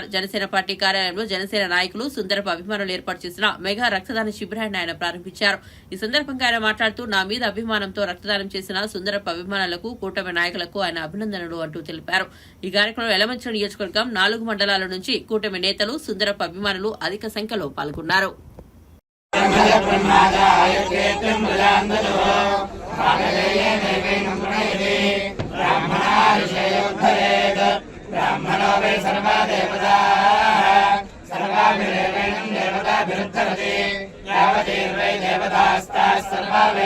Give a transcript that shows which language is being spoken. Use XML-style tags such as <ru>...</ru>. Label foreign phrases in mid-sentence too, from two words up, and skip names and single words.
<te>జనసేన పార్టీ కార్యాలయంలో జనసేన నాయకులు, సుందరపు అభిమానులు ఏర్పాటు చేసిన మెగా రక్తదాన శిబిరాన్ని ఆయన ప్రారంభించారు. ఈ సందర్భంగా ఆయన మాట్లాడుతూ, నా మీద అభిమానంతో రక్తదానం చేసిన సుందరపు అభిమానులకు, కూటమి నాయకులకు ఆయన అభినందనలు అంటూ తెలిపారు. ఈ కార్యక్రమంలో ఎలమంచిలి నియోజకవర్గం 4 మండలాల నుంచి కూటమి నేతలు, సుందరపు అభిమానులు అధిక సంఖ్యలో పాల్గొన్నారు.</te> <sa>ब्राह्मणो वै सर्वा देवताः सर्वाभिरेवेणं देवताभिरुद्धरति यावतीर्वै देवतास्ताः सर्वा</sa>